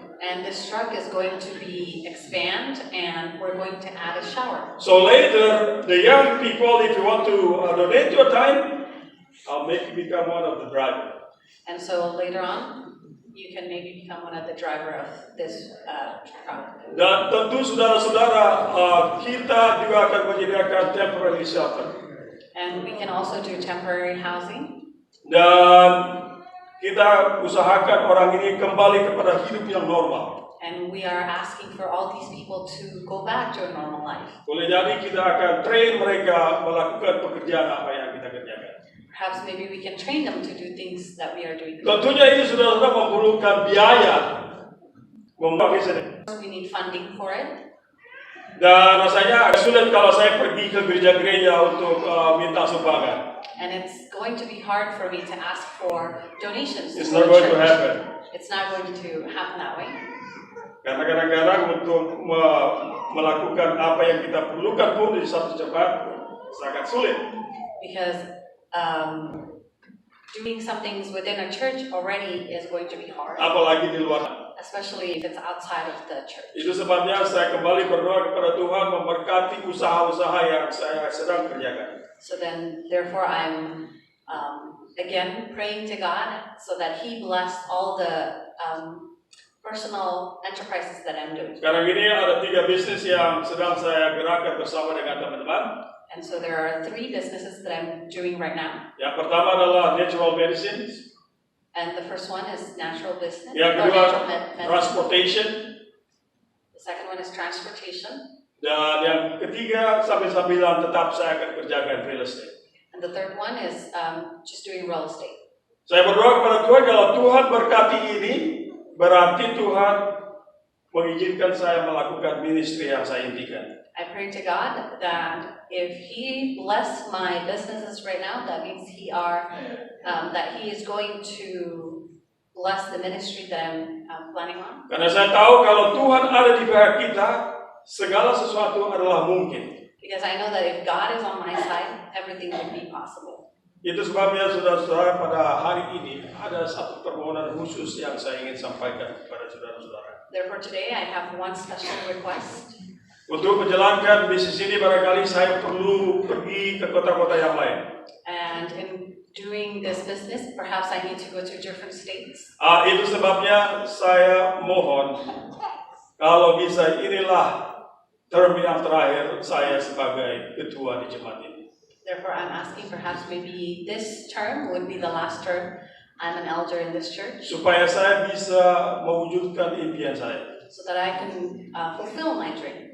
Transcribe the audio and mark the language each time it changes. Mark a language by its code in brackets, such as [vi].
[en] And this truck is going to be expand, and we're going to add a shower. So later, the young people, if you want to donate your time, I'll make you become one of the drivers. And so later on, you can maybe become one of the driver of this truck. [id] Dan tentu saudara-saudara, kita juga akan menyediakan [en] temporary shelter. And we can also do temporary housing. [id] Dan kita usahakan orang ini kembali kepada hidup yang normal. [en] And we are asking for all these people to go back to a normal life. [id] Boleh jadi kita akan train mereka melakukan pekerjaan apa yang kita kerjakan. [en] Perhaps maybe we can train them to do things that we are doing. [id] Tentunya ini saudara-saudara memerlukan biaya. [en] We need funding for it. [id] Dan rasanya agak sulit kalau saya pergi ke gereja-gereja untuk minta sumbangan. [en] And it's going to be hard for me to ask for donations It's to not the going to church. happen. It's not going to happen that way. [id] Karena kadang-kadang untuk melakukan apa yang kita perlukan pun di satu tempat sangat sulit. [en] Because doing some things within a church already is going to be hard, [id] Apalagi di luar. [en] especially if it's outside of the church. [id] Itu sebabnya saya kembali berdoa kepada Tuhan memberkati usaha-usaha yang saya sedang kerjakan. [en] So then, therefore, I'm again praying to God so that He bless all the personal enterprises that I'm doing. [id] Sekarang ini ada 3 bisnis yang sedang saya gerakkan bersama dengan teman-teman. [en] And so there are 3 businesses that I'm doing right now. [id] Yang pertama adalah [en] natural medicine, And the first one is natural business, [id] yang [en] or [id] kedua [en] natural medicine. transportation, The second one is transportation. [id] dan yang ketiga sambil-sambilan tetap saya akan kerjakan real estate. [en] And the third one is just doing real estate. [id] Saya berdoa kepada Tuhan kalau Tuhan berkati ini, berarti Tuhan mengizinkan saya melakukan ministry yang saya impikan. [en] I pray to God that if He bless my businesses right now, that means that He is going to bless the ministry that I'm planning on. [id] Karena saya tahu kalau Tuhan ada di pihak kita, segala sesuatu adalah mungkin. [en] Because I know that if God is on my side, everything will be possible. [id] Itu sebabnya saudara-saudara pada hari ini ada satu permohonan khusus yang saya ingin sampaikan kepada saudara-saudara. [en] Therefore today I have one special request. [id] Untuk menjalankan bisnis ini barangkali saya perlu pergi ke kota-kota yang lain. [en] And in doing this business, perhaps I need to go to different states. [id] Itu sebabnya saya mohon kalau bisa inilah term yang terakhir saya sebagai ketua di jemaat ini. [en] Therefore, I'm asking perhaps maybe this term would be the last term I'm an elder in this church, [id] Supaya saya bisa mewujudkan impian saya. [en] so that I can fulfill my dream.